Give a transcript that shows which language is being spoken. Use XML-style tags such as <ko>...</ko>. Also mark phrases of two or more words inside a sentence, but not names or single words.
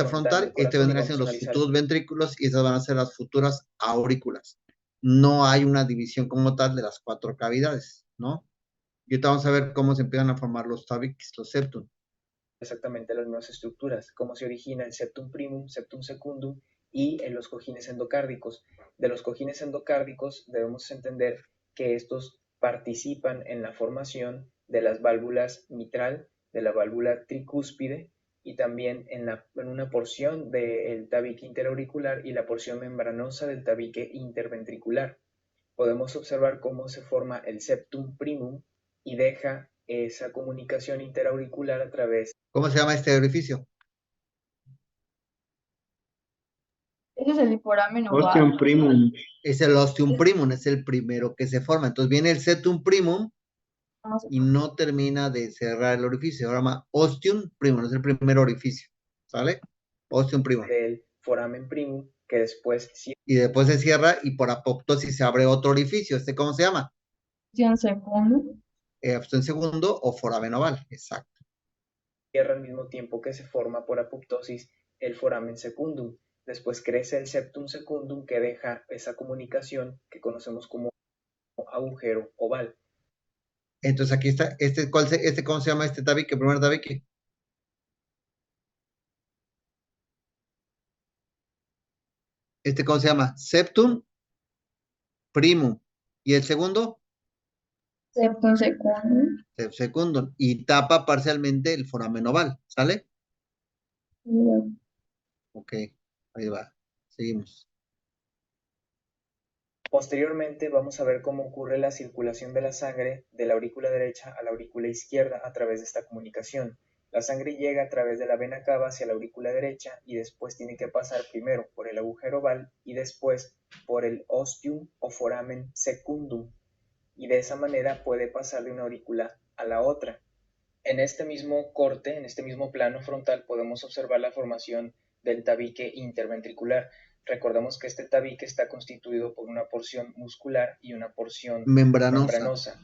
<es>frontal frontal, del corazón y vendría vamos siendo a los analizar futuros ventrículos y esas van a ser las futuras aurículas. No hay una división como tal de las 4 cavidades, ¿no? Y ahorita vamos a ver cómo se empiezan a formar los tabiques, los septum. exactamente las mismas estructuras, cómo se origina el</es> <la>septum primum, septum secundum</la> <es>y en los cojines endocárdicos. De los cojines endocárdicos debemos entender que estos participan en la formación de las válvulas mitral, de la válvula tricúspide y también en una porción del tabique interauricular y la porción membranosa del tabique interventricular. Podemos observar cómo se forma el</es> <la>septum primum</la> <es>y deja esa comunicación interauricular a través. ¿Cómo se llama este orificio? Ese es el foramen Ostium oval. primum. Es el</es> <la>ostium primum,</la> <es>es el primero que se forma. Entonces viene el</es> <la>septum primum</la> <es>y no termina de cerrar el orificio. Ahora llama</es> <la>ostium primum,</la> <es>es el primer orificio, ¿sale?</es> <la>Ostium primum.</la> <es>Del</es> <la>foramen primum,</la> <es>que después Y después se cierra y por apoptosis se abre otro orificio. ¿Este cómo se llama?</es> <la>Ostium secundum.</la> <es>Ostium segundo o foramen oval, exacto. cierra al mismo tiempo que se forma por apoptosis el</es> <la>foramen secundum.</la> <es>Después crece el</es> <la>septum secundum,</la> <es>que deja esa comunicación que conocemos como agujero oval. Entonces aquí está, ¿cómo se llama este tabique, el primer tabique? ¿Cómo se llama?</es> <la>Septum primum.</la> <es>¿Y el segundo?</es> <la>Septum secundum.</la> <es>Secundum. Y tapa parcialmente el foramen oval, ¿sale? Ok, ahí va. Seguimos. Posteriormente vamos a ver cómo ocurre la circulación de la sangre de la aurícula derecha a la aurícula izquierda a través de esta comunicación. La sangre llega a través de la vena cava hacia la aurícula derecha y después tiene que pasar primero por el agujero oval y después por el ostium o</es> <la>foramen secundum,</la> <es>y de esa manera puede pasar de una aurícula a la otra. En este mismo corte, en este mismo plano frontal, podemos observar la formación del tabique interventricular. Recordemos que este tabique está constituido por una porción muscular y una porción membranosa.</es>